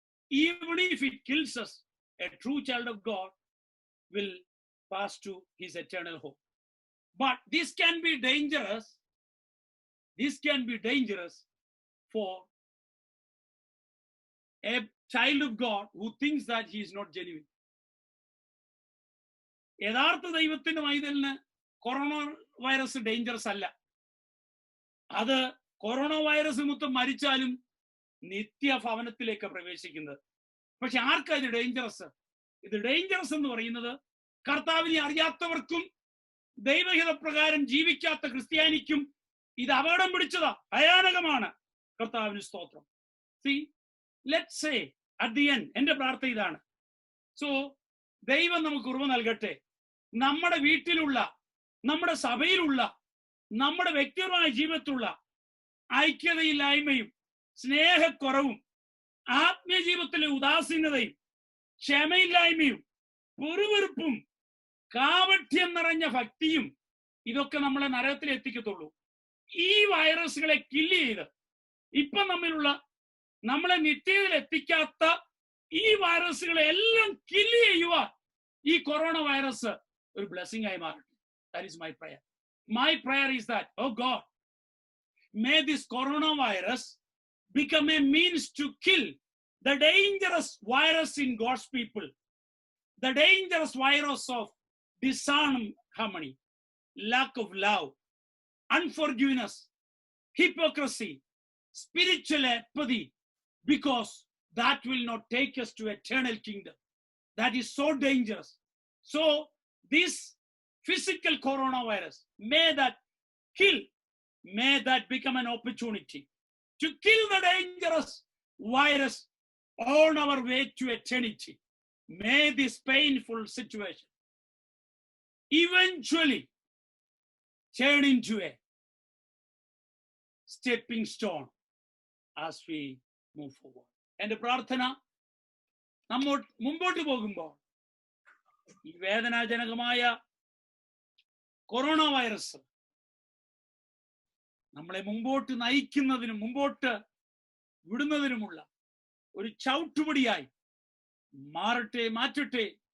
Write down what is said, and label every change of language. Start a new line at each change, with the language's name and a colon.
English: Even if it kills us, a true child of God will pass to his eternal home. But this can be dangerous. This can be dangerous for a child of God who thinks that he is not genuine.
Malayalam: യഥാർത്ഥ ദൈവത്തിന്റെ മൈതലിന് corona virus dangerous അല്ല. അത് corona virus നിമിത്തം മരിച്ചാലും നിത്യഭവനത്തിലേക്ക് പ്രവേശിക്കുന്നത്. പക്ഷെ ആർക്കാ ഇത് ഡേഞ്ചറസ്? ഇത് ഡേഞ്ചറസ് എന്ന് പറയുന്നത് കർത്താവിനെ അറിയാത്തവർക്കും ദൈവഹിതപ്രകാരം ജീവിക്കാത്ത ക്രിസ്ത്യാനിക്കും ഇത് അപകടം പിടിച്ചതാ, ഭയാനകമാണ്. കർത്താവിന് സ്തോത്രം.
English: See, let's say at the end,
Malayalam: എന്റെ പ്രാർത്ഥന ഇതാണ്. സോ ദൈവം നമുക്ക് കൃപ നൽകട്ടെ. നമ്മുടെ വീട്ടിലുള്ള, നമ്മുടെ സഭയിലുള്ള, നമ്മുടെ വ്യക്തിപരമായ ജീവിതത്തിലുള്ള ഐക്യതയില്ലായ്മയും സ്നേഹക്കുറവും ആത്മീയ ജീവിതത്തിലെ ഉദാസീനതയും ക്ഷമയില്ലായ്മയും പൊറുവെറുപ്പും കാപഠ്യം നിറഞ്ഞ ഭക്തിയും ഇതൊക്കെ നമ്മളെ നരകത്തിൽ എത്തിക്കത്തുള്ളൂ. ഈ വൈറസുകളെ കില്ല് ചെയ്ത് ഇപ്പം നമ്മിലുള്ള നമ്മളെ നിത്യതയിൽ എത്തിക്കാത്ത ഈ വൈറസുകളെ എല്ലാം കില്ല് ചെയ്യുവാൻ ഈ കൊറോണ വൈറസ് ഒരു ബ്ലെസ്സിംഗ് ആയി മാറട്ടെ.
English: That is my prayer. My prayer is that, oh God, may this coronavirus become a means to kill the dangerous virus in God's people, the dangerous virus of disharmony, lack of love, unforgiveness, hypocrisy, spiritual apathy, because that will not take us to eternal kingdom. That is so dangerous. So this physical coronavirus, may that kill, may that become an opportunity to kill the dangerous virus on our way to eternity. May this painful situation eventually turn into a stepping stone as we move forward.
Malayalam: എന്റെ പ്രാർത്ഥന, മുമ്പോട്ട് പോകുമ്പോൾ ഈ വേദനാജനകമായ corona virus നമ്മളെ മുമ്പോട്ട് നയിക്കുന്നതിനും മുമ്പോട്ട് വിടുന്നതിനുമുള്ള ഒരു ചവിട്ടുപടിയായി മാറ്റട്ടെ.